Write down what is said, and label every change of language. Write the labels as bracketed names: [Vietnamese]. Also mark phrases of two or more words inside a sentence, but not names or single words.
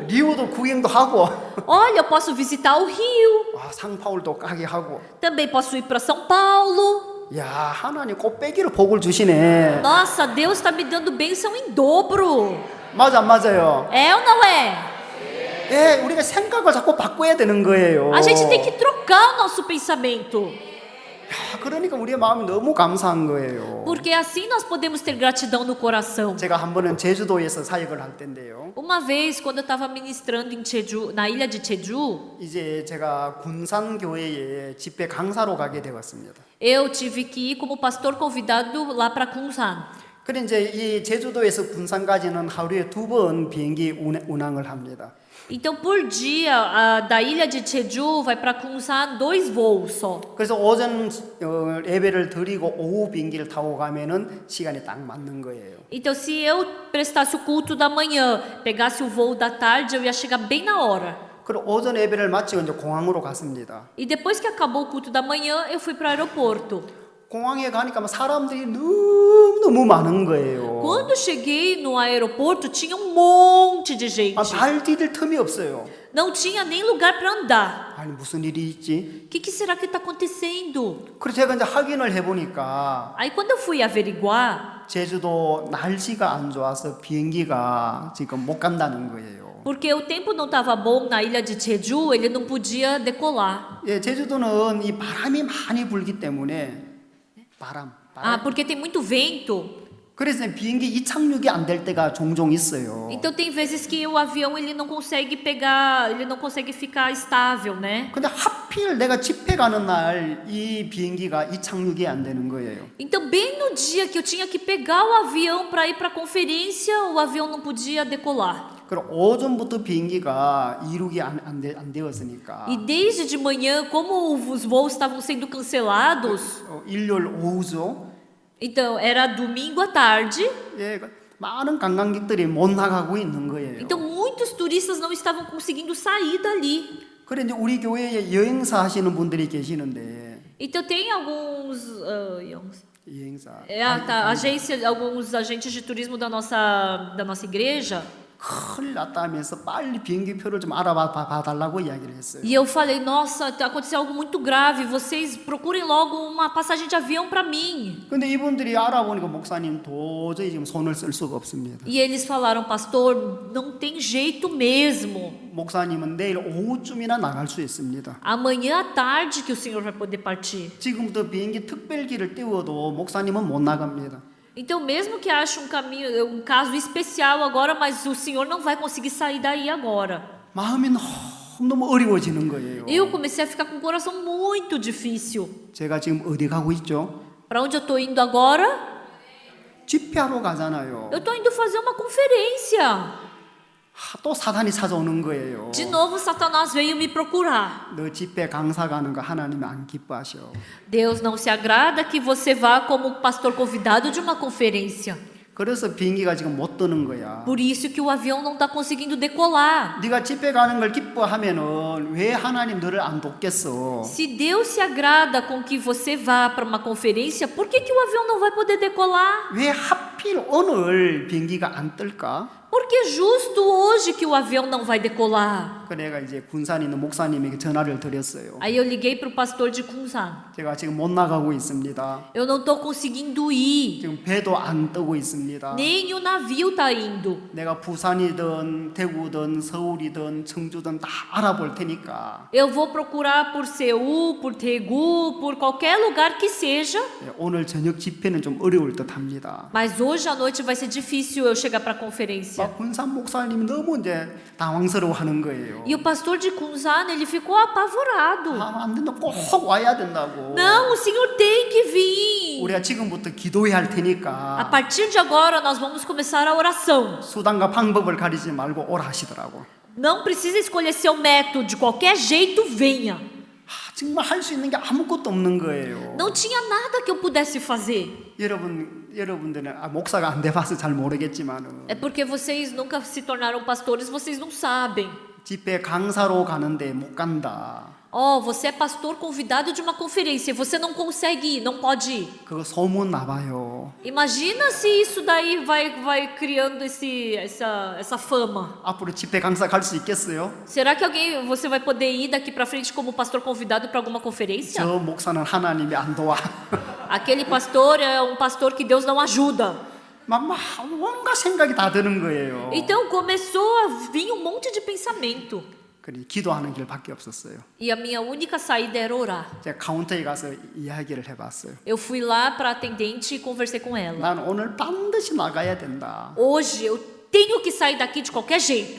[Korean] 리우도 구경도 하고, [Portuguese] Olha, eu posso visitar o Rio, [Korean] 와, 상파울도 가게 하고. [Portuguese] também posso ir para São Paulo. [Korean] 야, 하나님 꽃배기로 복을 주시네. [Portuguese] Nossa, Deus está me dando bênção em dobro. [Korean] 맞아, 안 맞아요? [Portuguese] É ou não é? [Korean] 예, 우리가 생각을 자꾸 바꿔야 되는 거예요. [Portuguese] A gente tem que trocar o nosso pensamento. [Korean] 야, 그러니까 우리의 마음이 너무 감사한 거예요. [Portuguese] Porque assim nós podemos ter gratidão no coração. [Korean] 제가 한 번은 제주도에서 사역을 할 때인데요. [Portuguese] Uma vez, quando eu estava ministrando em Jeju, na ilha de Jeju, [Korean] 이제 제가 군산 교회에 집회 강사로 가게 되었습니다. [Portuguese] eu tive que ir como pastor convidado lá para Kunsan. [Korean] 그래 이제 이 제주도에서 군산까지는 하루에 2번 비행기 운항을 합니다. [Portuguese] Então, por dia, da ilha de Jeju vai para Kunsan 2 voos só. [Korean] 그래서 오전 예배를 드리고 오후 비행기를 타고 가면은 시간이 딱 맞는 거예요. [Portuguese] Então, se eu prestasse o culto da manhã, pegasse o voo da tarde, eu ia chegar bem na hora. [Korean] 그리고 오전 예배를 마치고 이제 공항으로 갔습니다. [Portuguese] E depois que acabou o culto da manhã, eu fui para o aeroporto. [Korean] 공항에 가니까 사람들이 너무 많은 거예요. [Portuguese] Quando cheguei no aeroporto, tinha um monte de gente. [Korean] 발 디딜 틈이 없어요. [Portuguese] Não tinha nem lugar para andar. [Korean] 아니 무슨 일이 있지? [Portuguese] O que será que está acontecendo? [Korean] 그래서 제가 이제 확인을 해보니까 [Portuguese] Aí quando eu fui averiguar, [Korean] 제주도 날씨가 안 좋아서 비행기가 지금 못 간다는 거예요. [Portuguese] porque o tempo não estava bom na ilha de Jeju, ele não podia decolar. [Korean] 예, 제주도는 이 바람이 많이 불기 때문에 바람. [Portuguese] Porque tem muito vento. [Korean] 그래서 비행기 이착륙이 안 될 때가 종종 있어요. [Portuguese] Então tem vezes que o avião ele não consegue pegar, ele não consegue ficar estável, né? [Korean] 근데 하필 내가 집회 가는 날 이 비행기가 이착륙이 안 되는 거예요. [Portuguese] Então bem no dia que eu tinha que pegar o avião para ir para a conferência, o avião não podia decolar. [Korean] 그럼 오전부터 비행기가 이륙이 안 되었으니까 [Portuguese] E desde de manhã, como os voos estavam sendo cancelados, [Korean] 일요일 오후죠. [Portuguese] então era domingo à tarde, [Korean] 예, 많은 관광객들이 못 나가고 있는 거예요. [Portuguese] então muitos turistas não estavam conseguindo sair dali. [Korean] 그래 이제 우리 교회에 여행사 하시는 분들이 계시는데 [Portuguese] Então tem alguns [Korean] 여행사 [Portuguese] alguns agentes de turismo da nossa igreja. [Korean] 큰일 났다 하면서 빨리 비행기 표를 좀 알아봐 달라고 이야기를 했어요. [Portuguese] E eu falei, nossa, aconteceu algo muito grave, vocês procurem logo uma passagem de avião para mim. [Korean] 근데 이분들이 알아보니까 목사님 도저히 지금 손을 쓸 수가 없습니다. [Portuguese] E eles falaram, pastor, não tem jeito mesmo. [Korean] 목사님은 내일 오후쯤이나 나갈 수 있습니다. [Portuguese] Amanhã à tarde que o senhor vai poder partir. [Korean] 지금부터 비행기 특별기를 띄워도 목사님은 못 나갑니다. [Portuguese] Então, mesmo que ache um caso especial agora, mas o senhor não vai conseguir sair daí agora. [Korean] 마음이 너무 어려워지는 거예요. [Portuguese] Eu comecei a ficar com o coração muito difícil. [Korean] 제가 지금 어디 가고 있죠? [Portuguese] Para onde eu estou indo agora? [Korean] 집회하러 가잖아요. [Portuguese] Eu estou indo fazer uma conferência. [Korean] 또 사단이 찾아오는 거예요. [Portuguese] De novo, Satanás veio me procurar. [Korean] 너 집회 강사 가는 거 하나님이 안 기뻐하셔. [Portuguese] Deus não se agrada que você vá como pastor convidado de uma conferência. [Korean] 그래서 비행기가 지금 못 뜨는 거야. [Portuguese] Por isso que o avião não está conseguindo decolar. [Korean] 네가 집회 가는 걸 기뻐하면은 왜 하나님 너를 안 돕겠어? [Portuguese] Se Deus se agrada com que você vá para uma conferência, por que o avião não vai poder decolar? [Korean] 왜 하필 오늘 비행기가 안 뜰까? [Portuguese] Porque justo hoje que o avião não vai decolar. [Korean] 그 내가 이제 군산에 있는 목사님에게 전화를 드렸어요. [Portuguese] Aí eu liguei para o pastor de Kunsan. [Korean] 제가 지금 못 나가고 있습니다. [Portuguese] Eu não estou conseguindo ir. [Korean] 지금 배도 안 뜨고 있습니다. [Portuguese] Nem o navio está indo. [Korean] 내가 부산이든 대구든 서울이든 청주든 다 알아볼 테니까 [Portuguese] Eu vou procurar por Seul, por Daegu, por qualquer lugar que seja. [Korean] 오늘 저녁 집회는 좀 어려울 듯합니다. [Portuguese] Mas hoje à noite vai ser difícil eu chegar para a conferência. [Korean] 막 군산 목사님이 너무 이제 당황스러워하는 거예요. [Portuguese] E o pastor de Kunsan, ele ficou apavorado. [Korean] 안 된다, 꼭 와야 된다고. [Portuguese] Não, o senhor tem que vir. [Korean] 우리가 지금부터 기도해야 할 [Portuguese] A [Korean] 테니까 [Portuguese] partir de agora nós vamos começar a oração. [Korean] 수단과 방법을 가리지 말고 오라 하시더라고. [Portuguese] Não precisa escolher seu método, de qualquer jeito venha. [Korean] 정말 할 수 있는 게 아무것도 없는 거예요. [Portuguese] Não tinha nada que eu pudesse fazer. [Korean] 여러분들은 목사가 안 돼봐서 잘 모르겠지만은 [Portuguese] É porque vocês nunca se tornaram pastores, vocês não sabem. [Korean] 집회 강사로 가는데 못 간다. [Portuguese] Oh, você é pastor convidado de uma conferência, você não consegue ir, não pode ir. [Korean] 그거 소문 나봐요. [Portuguese] Imagina se isso daí vai criando essa fama. [Korean] 앞으로 집회 강사 갈 수 있겠어요? [Portuguese] Será que você vai poder ir daqui para frente como pastor convidado para alguma conferência? [Korean] 저 목사는 하나님이 안 도와. [Portuguese] Aquele pastor é um pastor que Deus não ajuda. [Korean] 막 뭔가 생각이 다 드는 거예요. [Portuguese] Então começou a vir um monte de pensamento. [Korean] 그래 기도하는 길밖에 없었어요. [Portuguese] E a minha única saída era orar. [Korean] 제가 카운터에 가서 이야기를 해봤어요. [Portuguese] Eu fui lá para a atendente e conversei com ela. [Korean] 난 오늘 반드시 나가야 된다. [Portuguese] Hoje eu tenho que sair daqui de qualquer jeito.